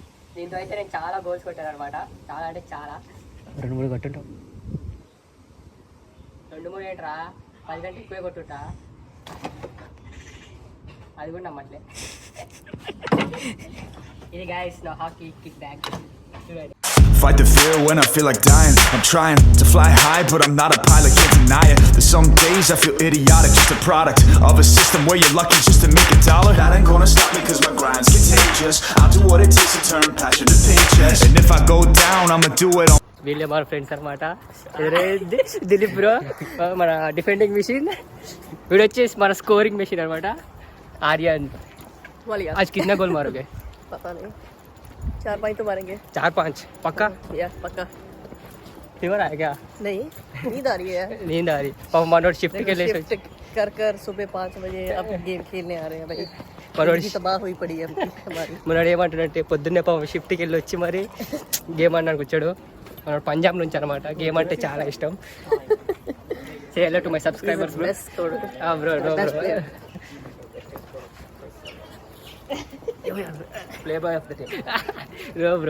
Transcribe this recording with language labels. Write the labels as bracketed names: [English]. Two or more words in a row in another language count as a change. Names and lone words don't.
[Telugu] దీంతో అయితే నేను చాలా గోల్స్ కొట్టాను అనమాట. చాలా అంటే చాలా. 2-3 కొట్టుంటాం. 2-3 ఏంట్రా, 10 గంటలు ఎక్కువే కొట్టుంటా. అది కూడా నమ్మట్లే. ఇది గైస్ నా [English] hockey kit bag. [Telugu] చూడండి. [English] Fight the fear when I feel like dying. I'm trying to fly high, but I'm not a pilot, can't deny it. There's some days I feel idiotic, just a product of a system where you're lucky just to make a dollar. That ain't gonna stop me cause my grind's contagious. I'll do what it takes to turn passion to paychecks. And if I go down, I'ma do it on. [Telugu] వీళ్ళే మన ఫ్రెండ్స్ అనమాట. దిలీప్ బ్రో మన [English] defending machine, [Telugu] వీడు వచ్చేసి మన [English] scoring machine [Telugu] అనమాట. [Hindi] आर्यन आज कितना गोल मारोगे? पता नहीं, 4-5 तो मारेंगे। 4-5 पक्का? या पक्का। फीवर आया क्या? नहीं, नींद आ रही है। नींद आ रही। पापा मनोट शिफ्ट के लिए कर सुबह 5 बजे अब गेम खेलने आ रहे हैं भाई। [Telugu] మనోడు [Hindi] तबाह हुई पड़ी है हमारी। [Telugu] మనోడు ఏమంటాడంటే పొద్దున్నే పాపం షిఫ్ట్కి వెళ్ళి వచ్చి మరి గేమ్ ఆడడానికి వచ్చాడు. మనోడు పంజాబ్ నుంచి అనమాట. గేమ్ అంటే చాలా ఇష్టం. [English] say hello to my subscribers bro. bro play boy of the team bro.